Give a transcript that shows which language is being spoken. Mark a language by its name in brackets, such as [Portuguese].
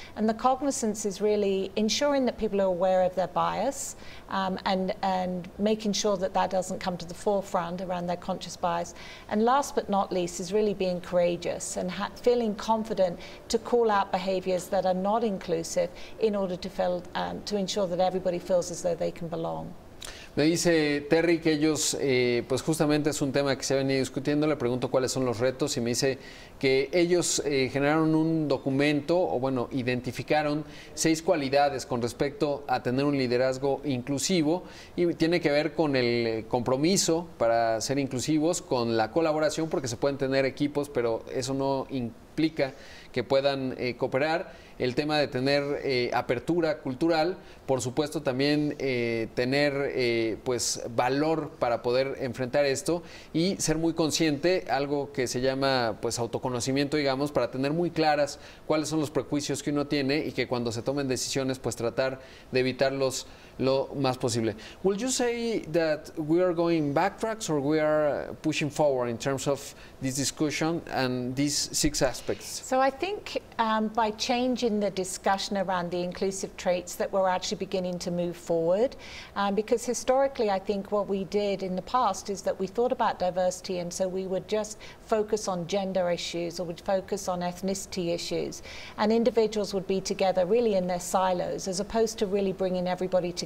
[English] And the cognizance is really ensuring that people are aware of their bias and making sure that that doesn't come to the forefront around their conscious bias. And last but not least is really being courageous and feeling confident to call out behaviors that are not inclusive in order to ensure that everybody feels as though they can belong. [Spanish] Me dice Terry que ellos, pues justamente es un tema que se ha venido discutiendo, le pregunto cuáles son los retos y me dice que ellos generaron un documento, o bueno, identificaron 6 cualidades con respecto a tener un liderazgo inclusivo, y tiene que ver con el compromiso para ser inclusivos, con la colaboración, porque se pueden tener equipos, pero eso no implica que puedan cooperar, el tema de tener apertura cultural, por supuesto también tener pues valor para poder enfrentar esto y ser muy consciente, algo que se llama pues autoconocimiento, digamos, para tener muy claras cuáles son los prejuicios que uno tiene y que cuando se tomen decisiones pues tratar de evitarlos lo más posible. [English] Will you say that we are going backtracks or we are pushing forward in terms of this discussion and these 6 aspects? So I think by changing the discussion around the inclusive traits that we're actually beginning to move forward, because historically I think what we did in the past is that we thought about diversity and so we would just focus on gender issues or would focus on ethnicity issues, and individuals would be together really in their silos as opposed to really bringing everybody together